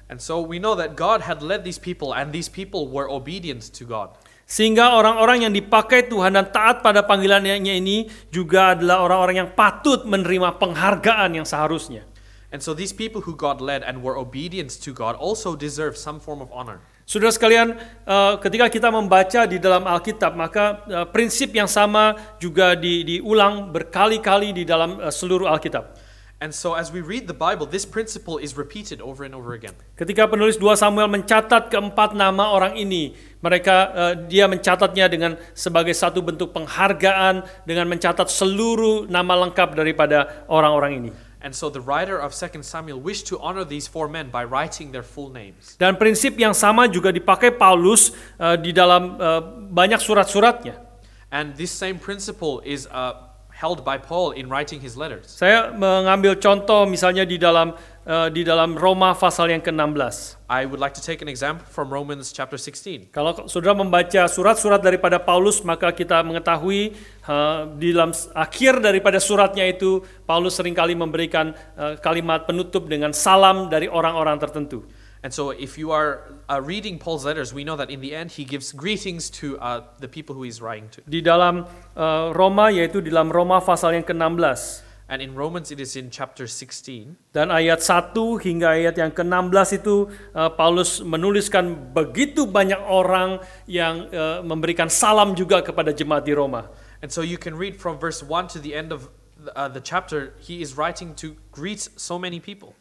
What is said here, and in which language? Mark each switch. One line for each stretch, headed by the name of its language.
English: And so we know that God had led these people and these people were obedient to God.
Indonesian: Sehingga orang-orang yang dipakai Tuhan dan taat pada panggilannya ini juga adalah orang-orang yang patut menerima penghargaan yang seharusnya.
English: And so these people who God led and were obedient to God also deserve some form of honor.
Indonesian: Saudara sekalian, ketika kita membaca di dalam Alkitab, maka prinsip yang sama juga diulang berkali-kali di dalam seluruh Alkitab.
English: And so as we read the Bible, this principle is repeated over and over again.
Indonesian: Ketika penulis 2 Samuel mencatat keempat nama orang ini, dia mencatatnya dengan sebagai satu bentuk penghargaan dengan mencatat seluruh nama lengkap daripada orang-orang ini.
English: And so the writer of 2 Samuel wished to honor these 4 men by writing their full names.
Indonesian: Dan prinsip yang sama juga dipakai Paulus di dalam banyak surat-suratnya.
English: And this same principle is held by Paul in writing his letters.
Indonesian: Saya mengambil contoh misalnya di dalam Roma pasal yang ke-16.
English: I would like to take an example from Romans chapter 16.
Indonesian: Kalau saudara membaca surat-surat daripada Paulus, maka kita mengetahui di dalam akhir daripada suratnya itu Paulus seringkali memberikan kalimat penutup dengan salam dari orang-orang tertentu.
English: And so if you are reading Paul's letters, we know that in the end he gives greetings to the people who he's writing to.
Indonesian: Di dalam Roma, yaitu di dalam Roma pasal yang ke-16.
English: And in Romans it is in chapter 16.
Indonesian: Dan ayat 1 hingga ayat yang ke-16 itu Paulus menuliskan begitu banyak orang yang memberikan salam juga kepada jemaat di Roma.
English: And so you can read from verse 1 to the end of the chapter, he is writing to greet so many people.